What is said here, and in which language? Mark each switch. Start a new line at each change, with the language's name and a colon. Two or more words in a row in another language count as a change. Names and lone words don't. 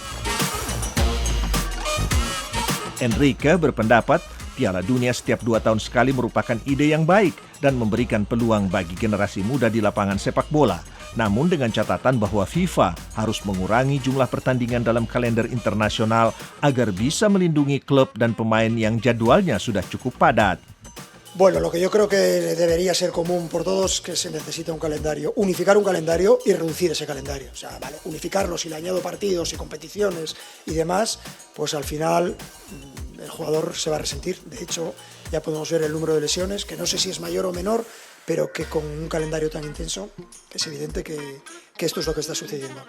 Indonesian: Enrique berpendapat Piala Dunia setiap 2 tahun sekali merupakan ide yang baik dan memberikan peluang bagi generasi muda di lapangan sepak bola. Namun dengan catatan bahwa FIFA harus mengurangi jumlah pertandingan dalam kalender internasional agar bisa melindungi klub dan pemain yang jadwalnya sudah cukup padat.
Spanish: Bueno, lo que yo creo que debería ser común por todos que se necesita un calendario, unificar un calendario y reducir ese calendario. O sea, vale, unificarlo, si le añado partidos y competiciones y demás, pues al final el jugador se va a resentir. De hecho, ya podemos ver el número de lesiones, que no sé si es mayor o menor, pero que con un calendario tan intenso es evidente que esto es lo que está sucediendo.